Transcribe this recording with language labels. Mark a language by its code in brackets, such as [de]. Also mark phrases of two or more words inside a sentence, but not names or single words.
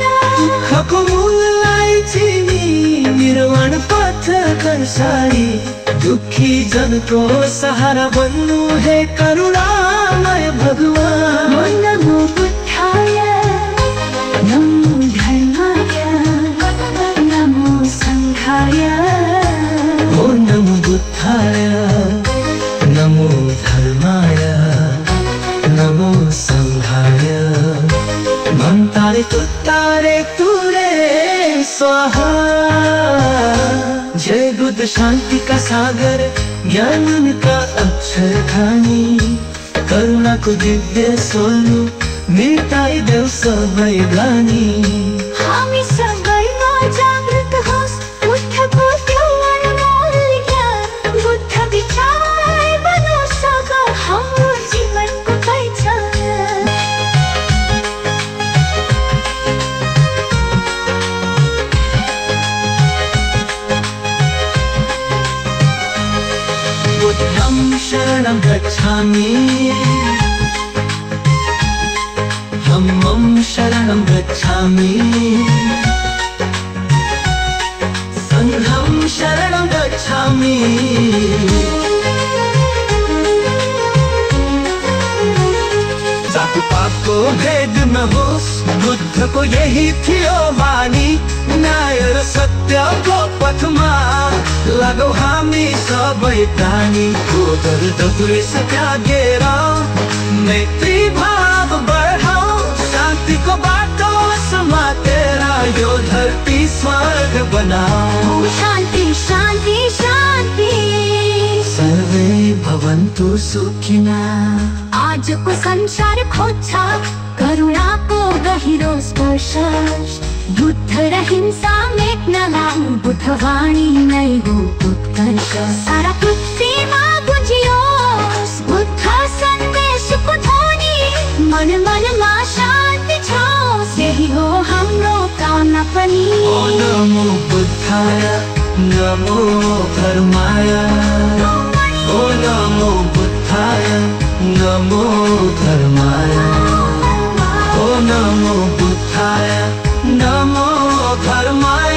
[ne] दुःखको मूललाई चिनी निर्वाण पथ दर्शाई, दुखी जनको सहारा बन्नु हे करुणामय भगवान। [sa] नमो बुद्धाय, नमो धर्माय, नमो सङ्घाय। ओ नमो बुद्धाय, नमो धर्माय, नमो सङ्घाय। भन्तारे तुत्तारे तुरे स्वाहा। [hi] जय बुद्ध शान्ति का सागर, ज्ञान का अक्षर खानी, [ne] करुणाको दिव्य स्वरूप मेटाइदेऊ सबै ग्लानि। हामी सबैमा जागृत होस् बुद्धको त्यो अनमोल ज्ञान, बुद्ध विचार बनोस् अब हाम्रो जीवनको पहिचान। [pi] बुद्धं शरणं गच्छामि, धम्मं शरणं गच्छामि, संघं शरणं गच्छामि। [ne] जातपातको भेद नहोस्, बुद्धको यही थियो बानी, न्याय र सत्यको पथमा लगौ हामी सबै प्राणी। क्रोध र द्वेष त्यागेर मैत्री भाव बढाऊ, शान्तिको बाटो समातेर यो धरती स्वर्ग बनाऊ। [sa] शान्ति शान्ति शान्ति, सर्वे भवन्तु सुखिना। [ne] आजको संसार खोज्छ करुणाको गहिरो स्पर्श, बुद्ध र हिंसा मेट्नलाई बुद्धवाणी नै हो उत्कर्ष। सारा पृथ्वीमा बुझियोस् बुद्ध सन्देशको ध्वनि, मन मनमा शान्ति छोस्, यही हो हाम्रो कामना पनि। [sa] ओ नमो बुद्धाय, नमो धर्माय, ओ नमो बुद्धाय, नमो धर्माय, ओ नमो बुद्धाय, नमो धर्माय।